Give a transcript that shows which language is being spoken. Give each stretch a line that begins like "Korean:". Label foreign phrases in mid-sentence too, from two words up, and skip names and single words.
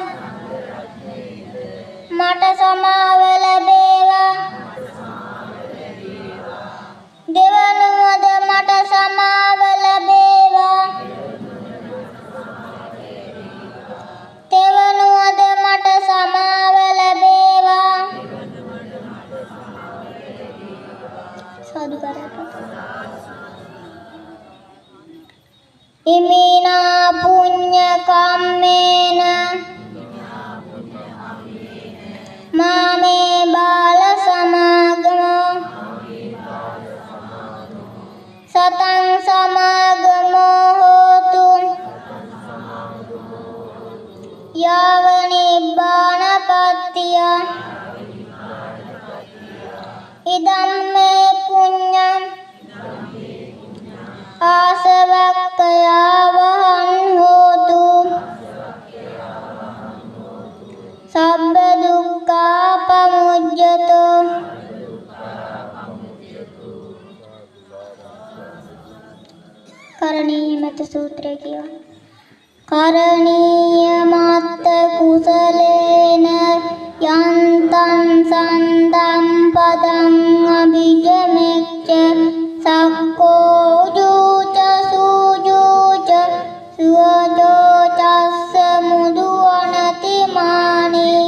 Sinhala: මට සමාව ලැබේවා දෙවනුවද මට සමාව ලැබේවා තෙවනුවද මට සමාව ලැබේවා සාදුකාරයක්
Pali: ඉමිනා පුඤ්ඤ කම්මේන මාමේ බාල සමාගමෝ සතං සමාගමෝ හෝතු යාව නිබ්බානපත්තිය ඉදම්මේ පුඤ්ඤං ආසවක්ඛයා වහං හෝතු සබ්බ දුක්ඛා පමුජ්ජතෝ
Sinhala: කරණීය මත සූත්‍රය කියව
Pali: කරණීය මත් කුසලේන යන්තං සන්දම් පදං අභිජමෙච්ච සක්කෝ ජූච සූජූච සුවජෝ චස්ස මුදු අනතිමානි